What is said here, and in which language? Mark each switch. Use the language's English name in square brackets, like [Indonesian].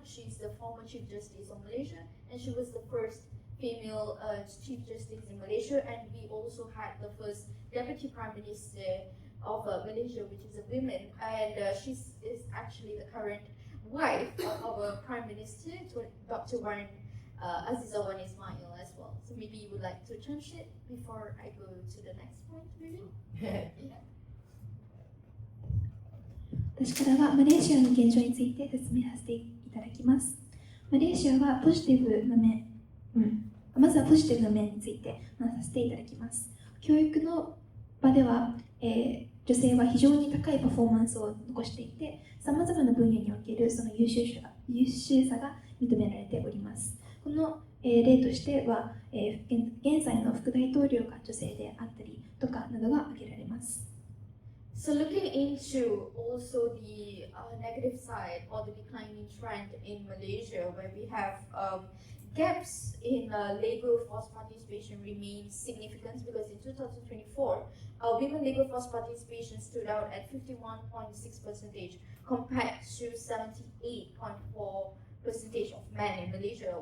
[English] She's the former Chief Justice of Malaysia, and she was the first female Chief Justice in Malaysia, and we also had the first Deputy Prime Minister of Malaysia, which is a woman, and she is actually the current wife of our Prime Minister, Dr. Aziza Wan Ismail as well. So maybe you would like to change it before I go to the next point, maybe? Yeah. [Japanese] 私からはマレーシアの現状について説明させていただきます。マレーシアはポジティブな面、まずはポジティブな面について話させていただきます。教育の場では、女性は非常に高いパフォーマンスを残していて、さまざまな分野におけるその優秀さが認められております。この、例としては、現在の副大統領が女性であったりとかなどが挙げられます。 [English] So looking into also the negative side or the declining trend in Malaysia, where we have gaps in labor force participation remains significant, because in 2024, women labor force participation stood out at 51.6% compared to 78.4% of men in Malaysia.